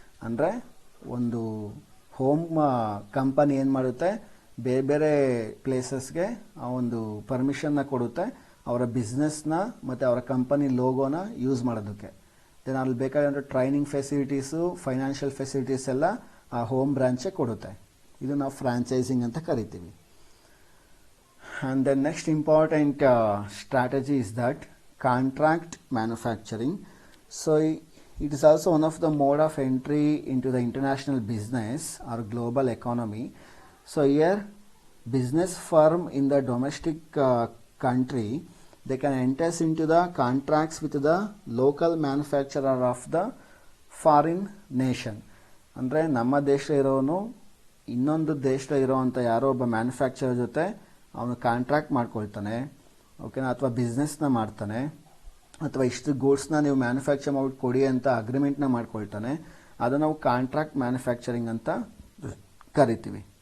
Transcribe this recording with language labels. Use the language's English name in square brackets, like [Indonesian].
[Kannada] ಅಂದರೆ ಒಂದು home company ಏನು ಮಾಡುತ್ತೆ, ಬೇರೆ ಬೇರೆ ಪ್ಲೇಸಸ್ಗೆ ಆ ಒಂದು ಪರ್ಮಿಷನ್ನ ಕೊಡುತ್ತೆ ಅವರ ಬಿಸ್ನೆಸ್ನ ಮತ್ತು ಅವರ ಕಂಪನಿ ಲೋಗೋನ ಯೂಸ್ ಮಾಡೋದಕ್ಕೆ. ದೆನ್ ಅಲ್ಲಿ ಬೇಕಾಗಿರೋ ಟ್ರೈನಿಂಗ್ ಫೆಸಿಲಿಟೀಸು, ಫೈನಾನ್ಷಿಯಲ್ ಫೆಸಿಲಿಟೀಸ್ ಎಲ್ಲ ಆ ಹೋಮ್ ಬ್ರಾಂಚೇ ಕೊಡುತ್ತೆ. ಇದು ನಾವು ಫ್ರಾಂಚೈಸಿಂಗ್ ಅಂತ ಕರಿತೀವಿ. [English] And then next important strategy is that contract manufacturing. So it is also one of the mode of entry into the international business or global economy. So here business firm in the domestic country, they can enter into the contracts with the local manufacturer of the foreign nation. [Kannada] ಅಂದರೆ ನಮ್ಮ ದೇಶ ಇರೋನು ಇನ್ನೊಂದು ದೇಶದಲ್ಲಿ ಇರೋವಂಥ ಯಾರೋ ಒಬ್ಬ manufacturer ಜೊತೆ ಅವನು ಕಾಂಟ್ರಾಕ್ಟ್ ಮಾಡ್ಕೊಳ್ತಾನೆ, ಓಕೆನಾ, ಅಥವಾ ಬಿಸ್ನೆಸ್ನ ಮಾಡ್ತಾನೆ, ಅಥವಾ ಇಷ್ಟು ಗೂಡ್ಸ್ನ ನೀವು ಮ್ಯಾನುಫ್ಯಾಕ್ಚರ್ ಮಾಡ್ಬಿಟ್ಟು ಕೊಡಿ ಅಂತ ಅಗ್ರಿಮೆಂಟ್ನ ಮಾಡ್ಕೊಳ್ತಾನೆ. ಅದು ನಾವು ಕಾಂಟ್ರಾಕ್ಟ್ ಮ್ಯಾನುಫ್ಯಾಕ್ಚರಿಂಗ್ ಅಂತ ಕರಿತೀವಿ.